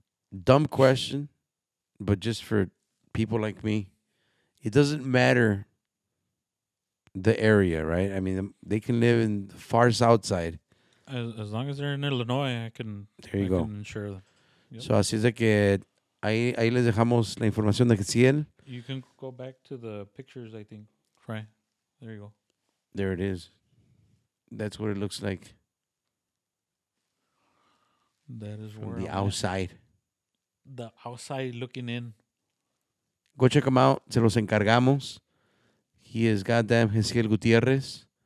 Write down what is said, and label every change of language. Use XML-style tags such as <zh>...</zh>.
<en>Dumb question, but just for people like me, it doesn't matter the area, right? I mean, they can live in the far south side. As long as they're in Illinois, I can There you go. can insure them. Yep.</en> <es>So así es de que ahí les dejamos la información de Gessiel.</es> <en>You can go back to the pictures, I think. Fry. There you go. There it is. That's what it looks like That is from where the I'm at. outside. The outside looking in. Go check him out.</en> <es>Se los encargamos.</es> <en>He is goddamn Gessiel Gutierrez.</en>